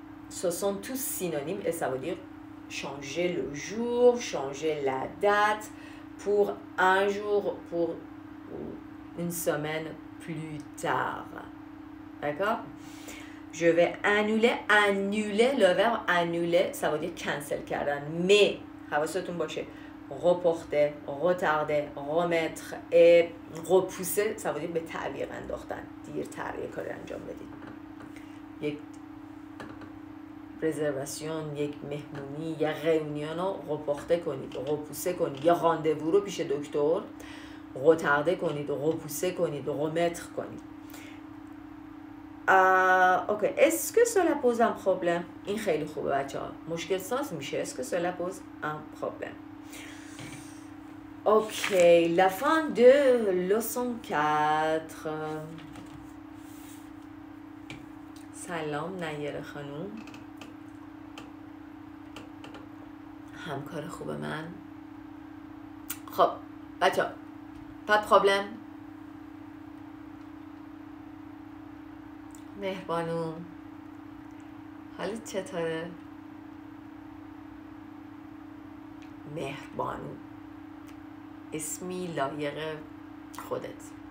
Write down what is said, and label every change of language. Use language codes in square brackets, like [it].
[fr] Ce sont tous synonymes et ça veut dire changer le jour, changer la date pour un jour, pour une semaine plus tard. D'accord? Je vais annuler, le verbe annuler, ça veut dire cancel کردن. Mais, [fa] حواستون باشه [fr] reporter, retarder, remettre et repousser, ça veut dire [fa] به تعویق انداختن. دیرتر یک کاری انجام بدید. یک رزرواسیون، یک مهمونی، یک ریونیون رو reporter کنید، repousser کنید. یا راندوو رو پیش دکتر retarder کنید، repousser کنید، remettre کنید. [fr] Ok, est-ce que cela pose un problème? [fa] این خیلی خوبه بچه ها. مشکل ساز میشه. [fr] Est-ce que cela pose un problème? Ok, la fin de leçon 4. [fa] سلام نیر خانوم. همکار خوب من. خب بچه ها [fr] pas de problème. [fa] مهربانو حالت چطوره؟ مهربانو اسمی لایق خودت.